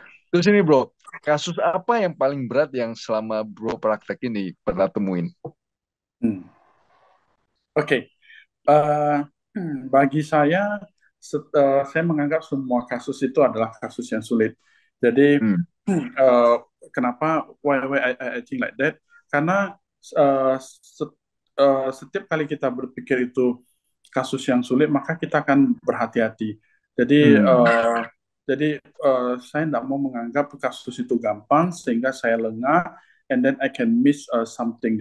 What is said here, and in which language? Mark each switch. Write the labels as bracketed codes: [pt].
[id] Terus ini bro, kasus apa yang paling berat yang selama bro praktek ini pernah temuin? Hmm. Oke, okay. Bagi saya menganggap semua kasus itu adalah kasus yang sulit. Jadi, Hmm. [en] uh, [id] kenapa [en] I think like that? [id] Karena uh, se- setiap kali kita berpikir itu kasus yang sulit, maka kita akan berhati-hati. Jadi, Hmm. saya tidak mau menganggap kasus itu gampang sehingga saya lengah, [en] and then I can miss something.